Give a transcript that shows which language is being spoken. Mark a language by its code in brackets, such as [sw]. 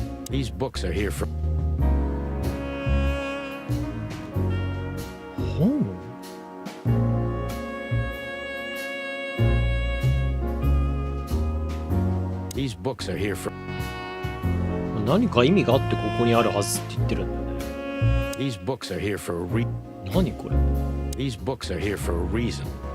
[en] These books are here for. [ja] 本 [en] These books are here for. [ja] 何か意味があってここにあるはずって言ってるんだよね。 [en] These books are here for a [ja] 何これ。 [en] These books are here for a reason.